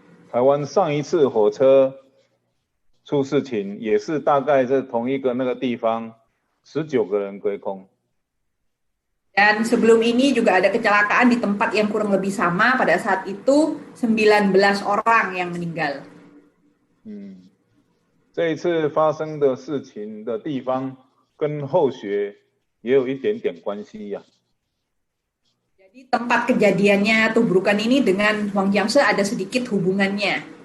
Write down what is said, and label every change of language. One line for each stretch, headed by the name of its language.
Chinese: 台湾上一次火车出事情也是大概在同一个那个地方，19个人归空。
Indonesian: Dan sebelum ini juga ada kecelakaan di tempat yang kurang lebih sama, pada saat itu 19 orang yang meninggal.
Chinese: 这一次发生的事情的地方跟后学也有一点点关系呀。
Indonesian: Jadi tempat kejadiannya tubrukan ini dengan Wang Jiangshi ada sedikit hubungannya.